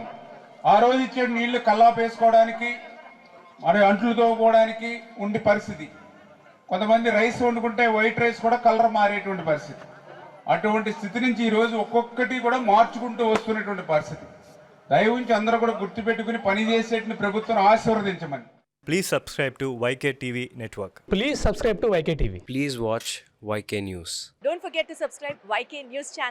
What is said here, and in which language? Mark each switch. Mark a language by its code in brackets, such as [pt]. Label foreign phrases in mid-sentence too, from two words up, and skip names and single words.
[te] ఆ రోజు ఇచ్చే నీళ్లు కల్లాపేసుకోవడానికి, మరి అంట్లు తోముకోవడానికి ఉండే పరిస్థితి. కొంతమంది రైస్ వండుకుంటే [en] white rice [te] కూడా కలర్ మారేటువంటి పరిస్థితి. అటువంటి స్థితి నుంచి ఈరోజు ఒక్కొక్కటి కూడా మార్చుకుంటూ వస్తున్నటువంటి పరిస్థితి. దయవుంచి అందరూ కూడా గుర్తుపెట్టుకుని పనిచేసేటువంటి ప్రభుత్వం ఆశీర్వదించమని. [en] Please subscribe to YKTV Network. Please subscribe to YKTV. Please watch YK News. Don't forget to subscribe YK News channel.